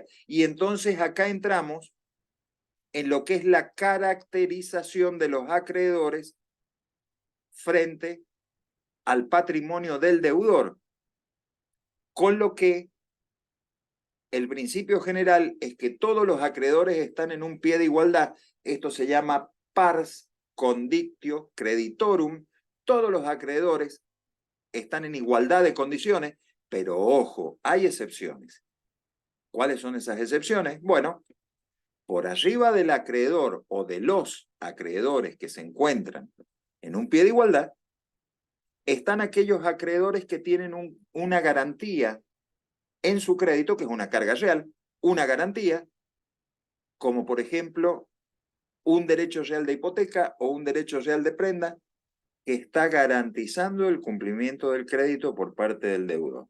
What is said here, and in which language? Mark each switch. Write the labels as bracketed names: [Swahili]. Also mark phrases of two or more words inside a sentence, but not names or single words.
[Spanish] Y entonces acá entramos en lo que es la caracterización de los acreedores frente al patrimonio del deudor, con lo que el principio general es que todos los acreedores están en un pie de igualdad. Esto se llama [Latin] pars conditio creditorum. [Spanish] Todos los acreedores están en igualdad de condiciones, pero ojo, hay excepciones. ¿Cuáles son esas excepciones? Bueno, por arriba del acreedor o de los acreedores que se encuentran en un pie de igualdad, están aquellos acreedores que tienen una garantía en su crédito, que es una carga real, una garantía, como por ejemplo un derecho real de hipoteca o un derecho real de prenda, que está garantizando el cumplimiento del crédito por parte del deudor.